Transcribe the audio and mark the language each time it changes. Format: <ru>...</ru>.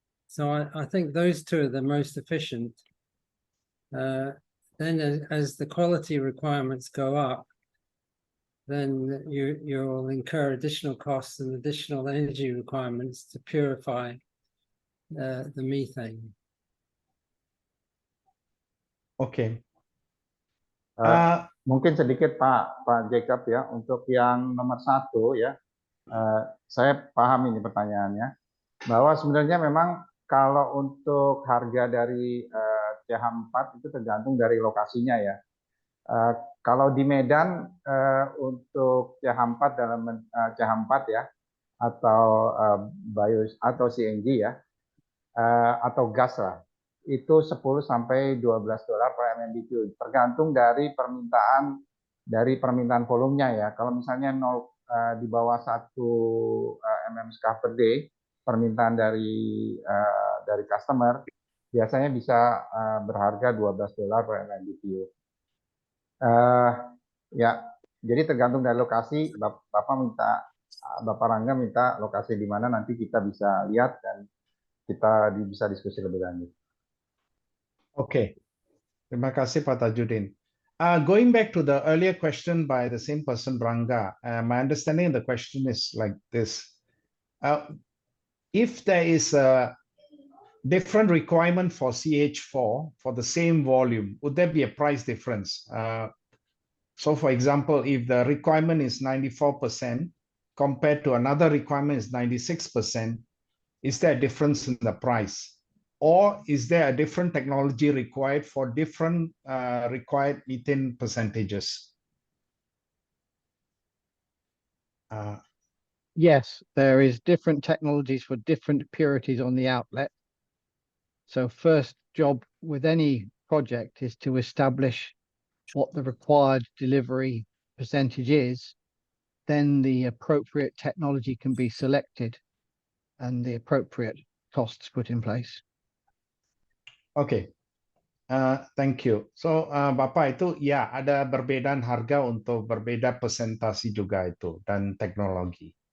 <en>So I think those two are the most efficient. Then as the quality requirements go up, then you'll incur additional costs and additional energy requirements to purify the methane.</en> <id>Oke. Mungkin sedikit Pak Jacob ya, untuk yang nomor 1 ya, saya paham ini pertanyaannya, bahwa sebenarnya memang kalau untuk harga dari CH4 itu tergantung dari lokasinya ya. Kalau di Medan untuk CH4 CH4 ya, atau atau CNG ya, atau gas lah, itu 10 sampai 12 dolar per MMBTU, tergantung dari permintaan volumenya ya. Kalau misalnya di bawah 1 mmSCF per day permintaan dari customer, biasanya bisa berharga 12 dolar per MMBTU. Ya, jadi tergantung dari lokasi. Bapak Rangga minta lokasi di mana, nanti kita bisa lihat dan kita bisa diskusi lebih lanjut. Okay. Terima kasih Pak Tajudin.</id> <en>Going back to the earlier question by the same person, Rangga, my understanding of the question is like this. If there is a different requirement for CH4 for the same volume, would there be a price difference? So for example, if the requirement is 94% compared to another requirement is 96%, is there a difference in the price? Or is there a different technology required for different required methane percentages? Yes, there is different technologies for different purities on the outlet. So first job with any project is to establish what the required delivery percentage is. Then the appropriate technology can be selected and the appropriate costs put in place. Okay. Thank you.</en> <id>So Bapak, itu ya ada perbedaan harga untuk berbeda presentasi juga itu dan teknologi.</id>